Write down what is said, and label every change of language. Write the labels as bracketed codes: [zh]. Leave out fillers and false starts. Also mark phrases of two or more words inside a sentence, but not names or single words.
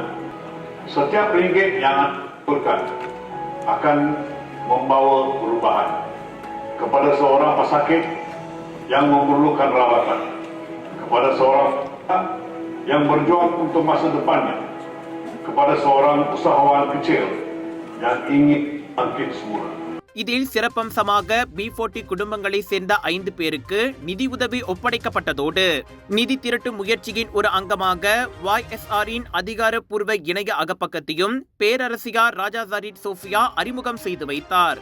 [ms] Setiap ringgit yang diulurkan akan membawa perubahan kepada seorang pesakit yang memerlukan rawatan, kepada seorang yang berjuang untuk masa depannya, kepada seorang usahawan kecil yang ingin bangkit semula. [ta] இதில் சிறப்பம்சமாக B40 குடும்பங்களை சேர்ந்த 5 பேருக்கு நிதி உதவி ஒப்படைக்கப்பட்டதோடு நிதி திரட்டும் முயற்சியின் ஒரு அங்கமாக YSRின் அதிகாரப்பூர்வ இணைய அகப்பக்கத்தையும் பேரரசியார் ராஜா ஜரீட் சோஃபியா அறிமுகம் செய்து வைத்தார்.